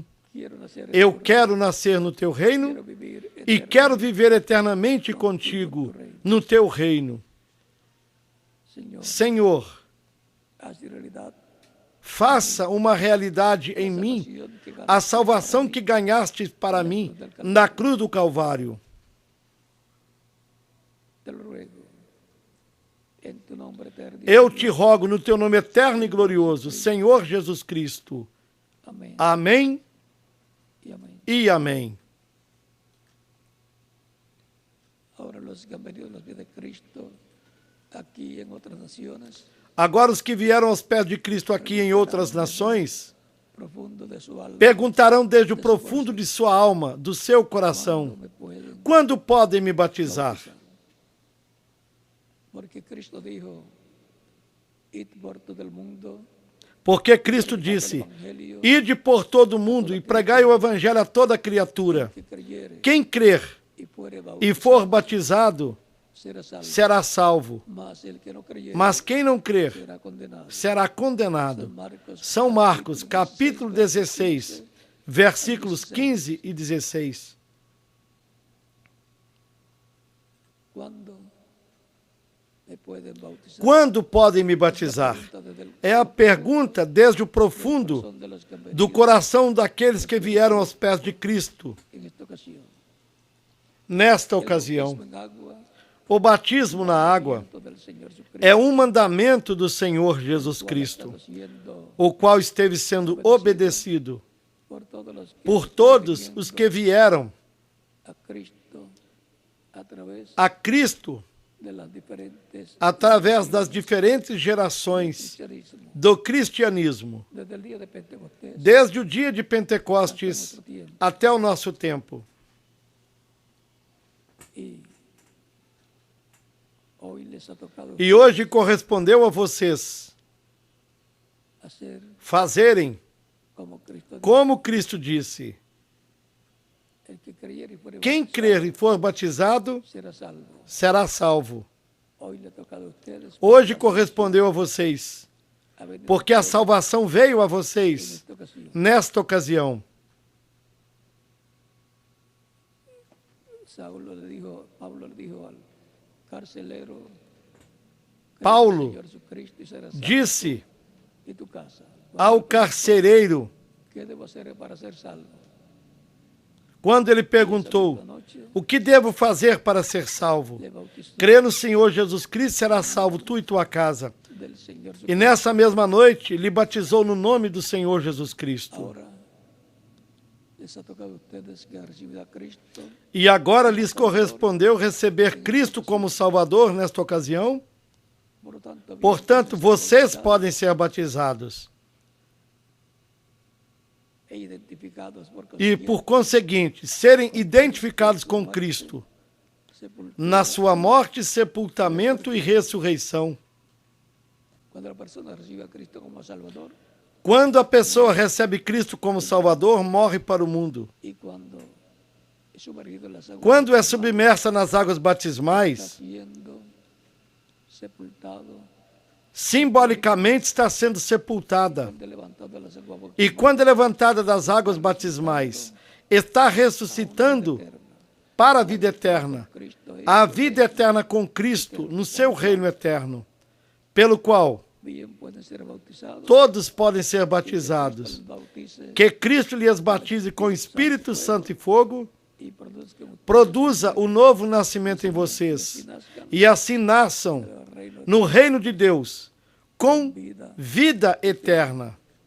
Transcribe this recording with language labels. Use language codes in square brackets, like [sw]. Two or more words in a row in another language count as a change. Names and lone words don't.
[pt] Eu quero nascer no Teu reino e quero viver eternamente contigo no Teu reino. Senhor, faça uma realidade em mim a salvação que ganhaste para mim na cruz do Calvário. [es] en tu nombre eterno. [pt] Eu te rogo no teu nome eterno e glorioso, Senhor Jesus Cristo. [es] Amén. [pt] Amém [es] Y amén. [pt] e amém. [es] Ahora los que han venido a los pies de Cristo aquí en otras naciones, [pt] Agora os que vieram aos pés de Cristo aqui em outras nações, [es] profundo de su alma, [pt] perguntarão desde o profundo de sua alma, do seu coração, [es] me pueden [pt] quando podem me batizar? [es] Porque Cristo dijo, id por todo el mundo, [pt] Porque Cristo disse, ide por todo o mundo e pregai o evangelho a toda criatura. [es] que creyere [pt] Quem crer [es] y fuere [pt] e [es] bautizado, [pt] for batizado [es] será salvo. [pt] será salvo. [es] Mas el que no creyere [pt] Mas quem não crer [es] será condenado. [pt] será condenado. São Marcos, capítulo 16, versículos 15 e 16. [es] ¿Cuándo me pueden bautizar? [pt] Quando podem me batizar? É a pergunta desde o profundo do coração daqueles que vieram aos pés de Cristo. [es] En esta ocasión, [pt] Nesta [es] el [pt] ocasião, [es] bautismo en agua [pt] o batismo na água [es] del Señor Jesucristo, [pt] é um mandamento do Senhor Jesus Cristo, [es] siendo [pt] o qual esteve sendo obedecido [es] por todos los que [pt] por todos os que vieram [es] a Cristo a través [pt] a Cristo [es] de las diferentes [pt] através das diferentes gerações [es] cristianismo, [pt] do cristianismo, [es] desde el día de Pentecostés [pt] desde o dia de Pentecostes até o nosso tempo. [es] y hoy les ha tocado [pt] E hoje correspondeu a vocês [es] hacer [pt] fazerem [es] como Cristo dijo. [pt] como Cristo disse. [es] El que creyere y fuere [pt] Quem [es] bautizado [pt] crer e for batizado [es] será salvo. [pt] será salvo. [es] Hoy le ha tocado a ustedes [pt] Hoje correspondeu a vocês, [es] a venir [pt] porque a salvação veio a vocês [es] esta ocasión. [pt] nesta ocasião. [es] Pablo le dijo al carcelero, cree [pt] Paulo [es] en el Señor Jesucristo y serás salvo, [pt] Disse [es] y tu casa. [pt] ao carcereiro, [es] ¿Qué debo hacer para ser salvo? [pt] quando ele perguntou, o que devo fazer para ser salvo? [es] Le bautizó [pt] Crê no Senhor Jesus Cristo, será salvo tu e tua casa. [es] del Señor [pt] E [es] Jesucristo. [pt] nessa mesma noite, lhe batizou no nome do Senhor Jesus Cristo. [es] Ahora les ha tocado a ustedes que han recibido a Cristo. [pt] E agora lhes correspondeu receber Cristo como Salvador nesta ocasião. Portanto, vocês podem ser batizados. E identificados por E, por conseguinte, serem identificados com Cristo na sua morte, sepultamento e ressurreição. Quando a pessoa recebe a Cristo como Salvador Quando a pessoa recebe Cristo como Salvador, morre para o mundo. [es] y cuando es sumergido en las aguas, [pt] Quando é submersa nas águas [es] está [pt] batismais, [es] siendo sepultado, [pt] simbolicamente está sendo sepultada. [es] de levantado de las aguas, [pt] E quando é levantada das águas batismais, está ressuscitando para a vida eterna. A vida eterna com Cristo no seu reino eterno, pelo qual [es] bien pueden ser bautizados. [pt] todos podem ser batizados. [es] Bautice [pt] Que Cristo lhes batize com Espírito Santo e fogo, [es] y produzca [pt] produza o novo nascimento em vocês, e assim nasçam no reino de Deus, com vida eterna.